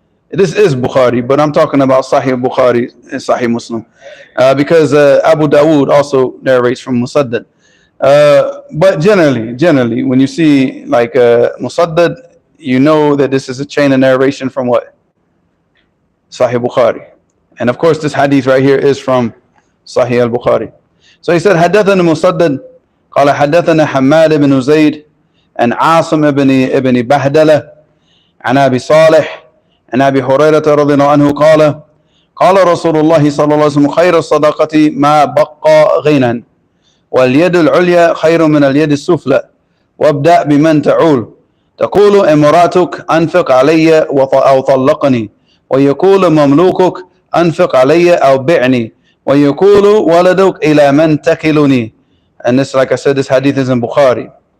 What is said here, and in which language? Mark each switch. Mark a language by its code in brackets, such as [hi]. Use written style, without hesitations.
[en] This is Bukhari, but I'm talking about Sahih Bukhari and Sahih Muslim, because Abu Dawood also narrates from musaddad. But generally, when you see like musaddad, you know that this is a chain of narration from what? Sahih Bukhari. And of course, this hadith right here is from Sahih al-Bukhari. So he said, [ar] حدثنا مسدد قال حدثنا حماد بن زيد عن عاصم ابن بهدلة عن أبي صالح عن أبي هريرة رضي الله عنه قال رسول الله صلى الله عليه وسلم خير الصدقة ما بقى غنى واليد العليا خير من اليد السفلى وابدأ بمن تعول تقول امراتك أنفق علي أو طلقني ويقول مملوكك أنفق علي أو بعني ويقول ولدك إلى من تكلني. [en] And this, like I said, this hadith is in Bukhari.